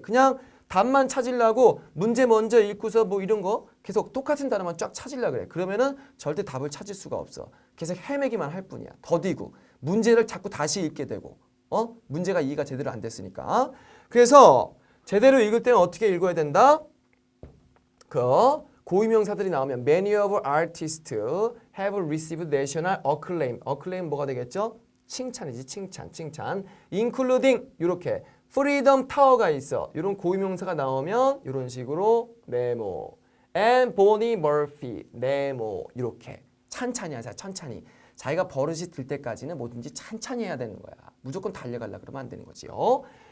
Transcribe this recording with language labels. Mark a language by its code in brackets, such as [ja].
[ko] 그냥 답만 찾으려고 문제 먼저 읽고서 뭐 이런 거 계속 똑같은 단어만 쫙 찾으려고 그래. 그러면은 절대 답을 찾을 수가 없어. 계속 헤매기만 할 뿐이야. 더디고 문제를 자꾸 다시 읽게 되고 문제가 이해가 제대로 안 됐으니까. 그래서 제대로 읽을 때는 어떻게 읽어야 된다? 고유명사들이 나오면 [en] many of artists have received national acclaim. [ko] acclaim 뭐가 되겠죠? 칭찬이지. 칭찬. including 이렇게 freedom tower가 있어. 이런 고유명사가 나오면 이런 식으로 네모 and Bonnie Murphy 네모 이렇게 찬찬히 하자. 천천히. 자기가 버릇이 들 때까지는 뭐든지 찬찬히 해야 되는 거야. 무조건 달려가려고 그러면 안 되는 거지요.